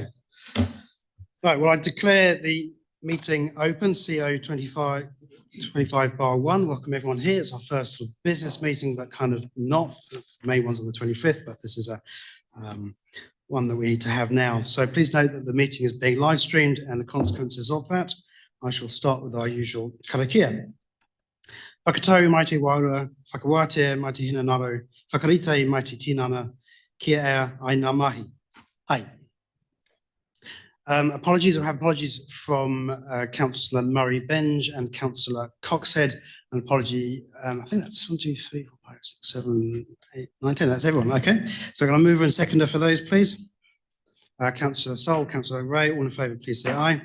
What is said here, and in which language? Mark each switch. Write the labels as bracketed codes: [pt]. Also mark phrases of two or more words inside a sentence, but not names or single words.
[en] Right, well, I declare the meeting open, CO 25/1. Welcome everyone here. It's our first business meeting, but kind of not. The main one's on the 25th, but this is a one that we need to have now. So please note that the meeting is being live streamed and the consequences of that. I shall start with our usual karakia. [mi] Whakatau mai te waura, whakawātea mai te hinanaro, whakarite mai te tinana, kia ea ai ngā mahi. [en] Hi. Apologies, I have apologies from Councillor Murray Benge and Councillor Coxhead. An apology, I think that's 1, 2, 3, 4, 5, 6, 7, 8, 9, 10. That's everyone. Okay. So I'm going to move and seconder for those, please. Councillor Sol, Councillor Ray, all in favour, please say aye.